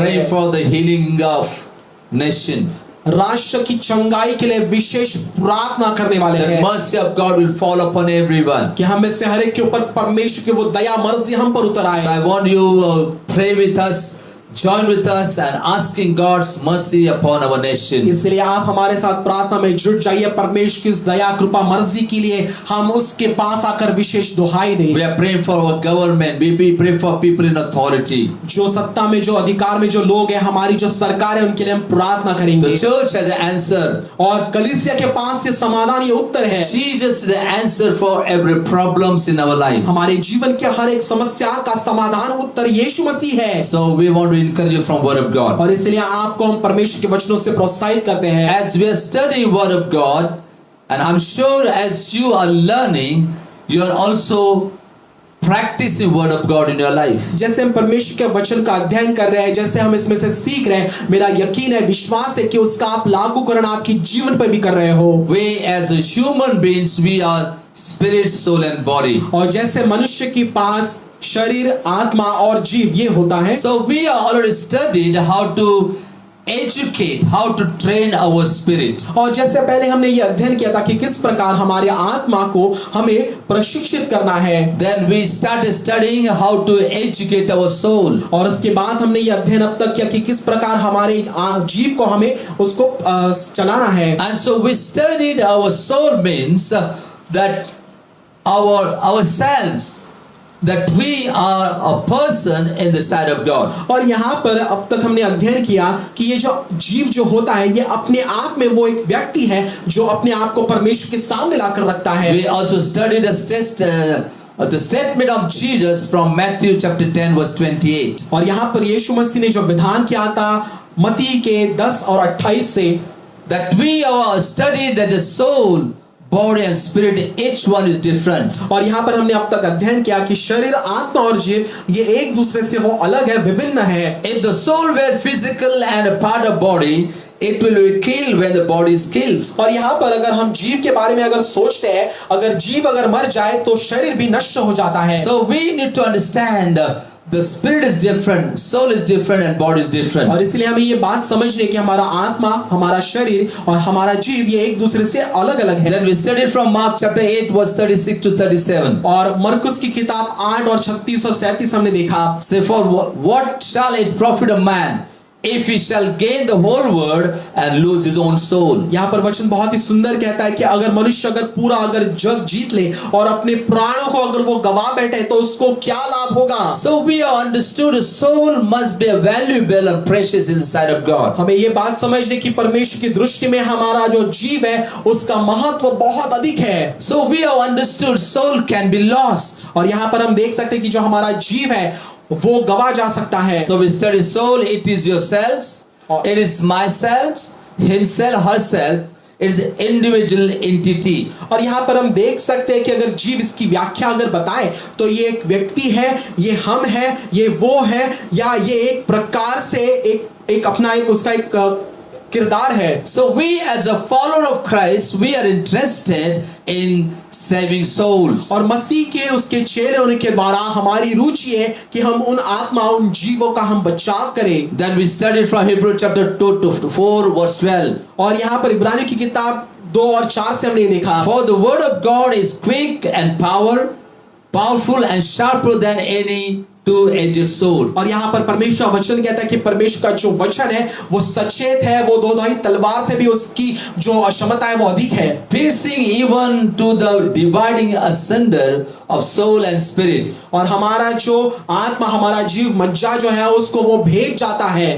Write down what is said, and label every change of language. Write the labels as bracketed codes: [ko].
[en] Pray [hi] हैं। [en] for the healing of nation. [hi] राष्ट्र की चंगाई के लिए विशेष प्रार्थना करने वाले [en] The [hi] हैं [en] mercy of God will fall upon everyone. [hi] कि हम में से हर एक के ऊपर परमेश्वर की वो दया मर्जी हम पर उतर [en] So [hi] आए। [en] I want you pray with us, join with us and asking God's mercy upon our nation. [hi] इसलिए आप हमारे साथ प्रार्थना में जुट जाइए, परमेश्वर की उस दया कृपा मर्जी के लिए हम उसके पास आकर विशेष दुहाई दें। [en] We are praying for our government. We pray for people in authority. [hi] जो सत्ता में जो अधिकार में जो लोग हैं, हमारी जो सरकार है उनके लिए हम प्रार्थना करेंगे। [en] The church has an answer. [hi] और कलीसिया के पास ये समाधान ये उत्तर है। [en] Jesus is the answer for every problems in our life. [hi] हमारे जीवन के हर एक समस्या का समाधान उत्तर यीशु मसीह है। [en] So we want to encourage you from Word of God. [hi] और इसलिए आपको हम परमेश्वर के वचनों से प्रोत्साहित करते हैं। [en] As we are studying Word of God, and I'm sure as you are learning, you are also practicing Word of God in your life. [hi] जैसे हम परमेश्वर के वचन का अध्ययन कर रहे हैं, जैसे हम इसमें से सीख रहे हैं, मेरा यकीन है विश्वास है कि उसका आप लागूकरण आपके जीवन पर भी कर रहे हो। [en] We as a human beings, we are spirit, soul and body. [hi] और जैसे मनुष्य के पास शरीर आत्मा और जीव ये होता है। [en] So we are already studied how to educate, how to train our spirit. [hi] और जैसे पहले हमने ये अध्ययन किया था कि किस प्रकार हमारे आत्मा को हमें प्रशिक्षित करना है। [en] Then we started studying how to educate our soul. [hi] और उसके बाद हमने ये अध्ययन अब तक किया कि किस प्रकार हमारे जीव को हमें उसको चलाना है। [en] And so we studied our soul means that ourselves, that we are a person in the sight of God. [hi] और यहाँ पर अब तक हमने अध्ययन किया कि ये जो जीव जो होता है ये अपने आप में वो एक व्यक्ति है जो अपने आप को परमेश्वर के सामने लाकर रखता है। [en] We also studied the statement of Jesus from Matthew chapter 10 verse 28. [hi] और यहाँ पर यीशु मसीह ने जो विधान किया था मत्ती के 10 और 28 से, [en] that we are studied that the soul, body and spirit, each one is different. [hi] और यहाँ पर हमने अब तक अध्ययन किया कि शरीर आत्मा और जीव ये एक दूसरे से वो अलग है, विभिन्न है। [en] If the soul were physical and a part of body, it will be killed when the body is killed. [hi] और यहाँ पर अगर हम जीव के बारे में अगर सोचते हैं, अगर जीव अगर मर जाए तो शरीर भी नष्ट हो जाता है। [en] So we need to understand the spirit is different, soul is different, and body is different. [hi] और इसलिए हमें ये बात समझनी है कि हमारा आत्मा, हमारा शरीर और हमारा जीव ये एक दूसरे से अलग अलग है। [en] Then we studied from Mark chapter 8 verse 36 to 37. [hi] और मरकुस की किताब 8 और 36 और 37 हमने देखा। [en] Say, for what shall it profit a man if he shall gain the whole world and lose his own soul? [hi] यहाँ पर वचन बहुत ही सुंदर कहता है कि अगर मनुष्य अगर जग जीत ले और अपने प्राणों को अगर वो गवा बैठे तो उसको क्या लाभ होगा। [en] So we have understood a soul must be valuable and precious in the sight of God. [hi] हमें ये बात समझने की परमेश्वर की दृष्टि में हमारा जो जीव है उसका महत्व बहुत अधिक है। [en] So we have understood soul can be lost. [hi] और यहाँ पर हम देख सकते हैं कि जो हमारा जीव है वो गवा जा सकता है। [en] So we study soul, it is yourselves, it is myself, himself, herself, it is an individual entity. [hi] और यहाँ पर हम देख सकते हैं कि अगर जीव इसकी व्याख्या अगर बताए तो ये एक व्यक्ति है, ये हम है, ये वो है, या ये एक प्रकार से एक अपना एक उसका एक किरदार है। [en] So we as a follower of Christ, we are interested in saving souls. [hi] और मसीह के उसके चेले होने के द्वारा हमारी रुचि है कि हम उन आत्मा, उन जीवों का हम बचाव करें। [en] Then we studied from Hebrew chapter 2 to 4 verse 12. [hi] और यहाँ पर इब्रानियों की किताब 2 और 4 से हमने देखा। [en] For the word of God is quick and powerful and sharper than any two-edged sword. [hi] और यहाँ पर परमेश्वर का वचन कहता है कि परमेश्वर का जो वचन है वो सचेत है, वो दोधारी तलवार से भी उसकी जो क्षमता है वो अधिक है। [en] Piercing even to the dividing asunder of soul and spirit. [hi] और हमारा जो आत्मा, हमारा जीव, मज्जा जो है उसको वो भेद जाता है।